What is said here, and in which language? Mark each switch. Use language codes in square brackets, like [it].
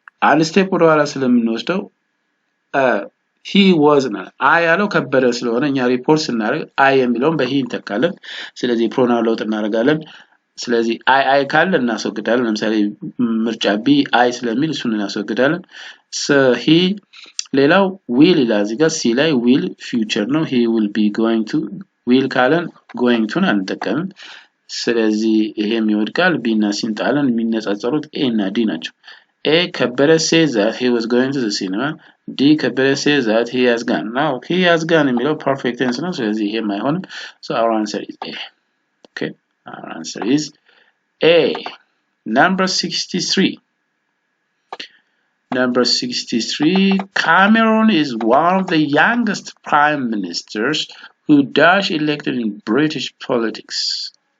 [am] አንድ ስቴፕ ወደ ኋላ ስለምንወስደው he was I ያለው ከበደ ስለሆነ እኛ ሪፖርት ስናደርግ I የሚለውን በhe እንተካለን ስለዚህ pronoun ለውጥ እናደርጋለን ስለዚህ I ካለ እናስወግዳለን ለምሳሌ ምርጫ B I ስለሚል እሱን እናስወግዳለን so he ሌላው will ይላል እዚህ ጋር C ላይ will future ነው he will be going to will ካለን going to አንጠቀምም ስለዚህ ይሄም ይወድቃል። ቢ እና ሲን ጣለን። የሚነጻጸሩት ኤ እና ዲ ናቸው። [en] A ከበደ says that he was going to the cinema. D ከበደ says that he has gone. Now he has gone የሚለው perfect tense ነው። [am] ስለዚህ ይሄም አይሆንም። [en] So our answer is A. Okay, our answer is A. Number 63. Number 63. Cameron is one of the youngest prime ministers who dash elected in British politics.